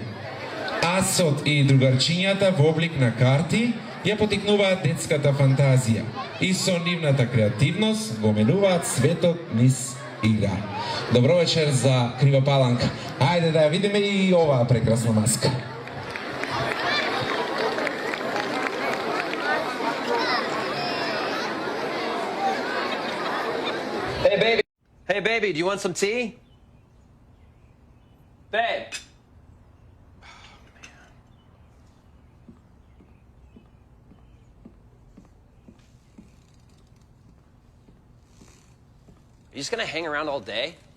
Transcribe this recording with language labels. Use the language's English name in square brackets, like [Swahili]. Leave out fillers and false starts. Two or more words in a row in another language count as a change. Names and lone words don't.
[Macedonian] Асот и другарчињата во облик на карти ја потикнуваат детската фантазија и со нивната креативност го менуваат светот низ игра. Добро вечер за Крива Паланка. Ајде да ја видиме и оваа прекрасна маска. [English] Hey baby, do you want some tea? Babe. Are you just gonna hang around all day?